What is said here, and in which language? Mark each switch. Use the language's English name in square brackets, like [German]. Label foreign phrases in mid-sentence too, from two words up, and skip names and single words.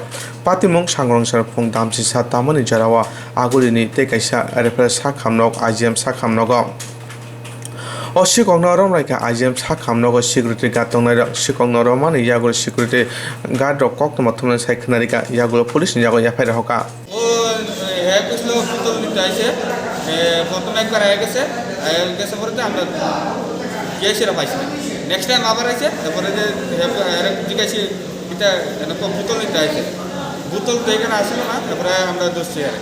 [Kok Borok] Patimong sangrongshar phung damsi sa tamani jarawa agulini tekaisa refer sakhan nok IGM sakhan nogo. O sikong norom raika IGM sakam nogo security guard tongnai rok sikong norom mani yagulo security guard rok Koktwma thumna saikhnarika yagulo police ni yago yafaira hoka [Bangla] ও হ্যাঁ কিছু পুতুল নিতে আসে প্রথমে একবার হয়ে গেছে পরে আমরা গিয়েছিলাম পাইছি [English] next time [Bangla] আবার আছে তারপরে যে জিজ্ঞাসি এটা পুতুল নিতে আসে বোতল তো এখানে আসলো না, তারপরে আমরা দোষছি আর